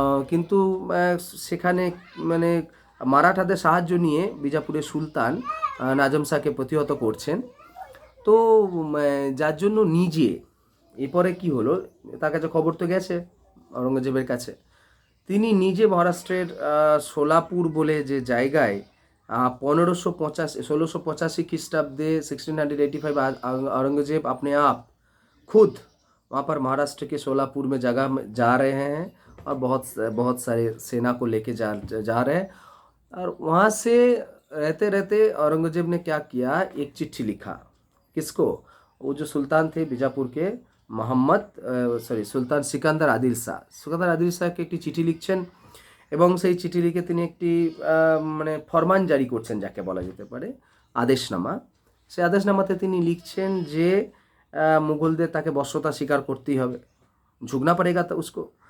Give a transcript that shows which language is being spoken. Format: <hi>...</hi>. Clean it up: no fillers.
<bn>কিন্তু সেখানে মানে মারাঠাদের সাহায্য নিয়ে বিজাপুরের সুলতান নাজম শাহকে প্রতিহত করছেন। তো যার জন্য নিজে এরপরে কি হলো, তার কাছে খবর তো গেছে আওরঙ্গজেবের কাছে, তিনি নিজে মহারাষ্ট্রের সোলাপুর বলে যে জায়গায়</bn> <hi>1585 1685 ख्रीस्टाब्दे 1685 औरंगजेब अपने आप खुद वहाँ पर महाराष्ट्र के सोलापुर में जगह में जा रहे हैं और बहुत बहुत सारे सेना को लेके जा रहे हैं। और वहाँ से रहते रहते औरंगजेब ने क्या किया, एक चिट्ठी लिखा। किसको? वो जो सुल्तान थे बीजापुर के,</hi> <bn>মোহাম্মদ সুলতান সিকান্দার আদিল শাহকে একটি চিঠি লিখছেন এবং সেই চিঠি লিখে তিনি একটি মানে ফরমান জারি করছেন, যাকে বলা যেতে পারে আদেশনামা। সেই আদেশনামাতে তিনি লিখছেন যে মুঘলদের তাকে বশ্যতা স্বীকার করতেই হবে,</bn> <hi>ঝুঁকনা পড়েগা তা উসকো।</hi>